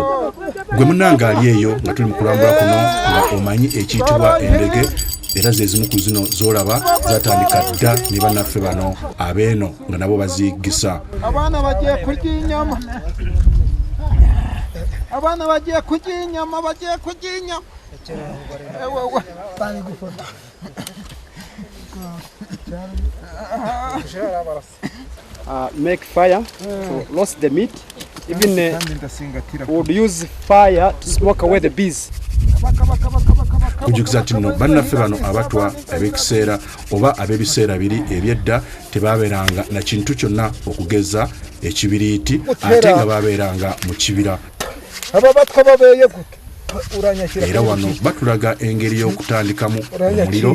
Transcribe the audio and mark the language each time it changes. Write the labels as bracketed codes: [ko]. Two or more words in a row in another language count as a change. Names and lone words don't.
[lg] Gwe munanga ali eyo nga tuli mu kulambula kuno nga omanyi ekiyitibwa endege era ze zimu ku zino z'olaba zatandika dda ne bannaffe bano abeeno nga nabo baziyiggisa. [rw] Abaana bagiye kurya inyama. Abana bagiye kurya inyama. [en] Make fire to roast the meat. Even would use fire to smoke away the bees. [lg] Kujukiza tino bannaffe bano abatwa ab'ekiseera oba ab'ebiseera biri ebyedda tebabeeranga na kintu kyonna okugeza ekibiriiti ate nga babeeranga mu kibira. Ababatwa babeeye gute? Era wano batulaga engeri y'okutandikamu omuliro.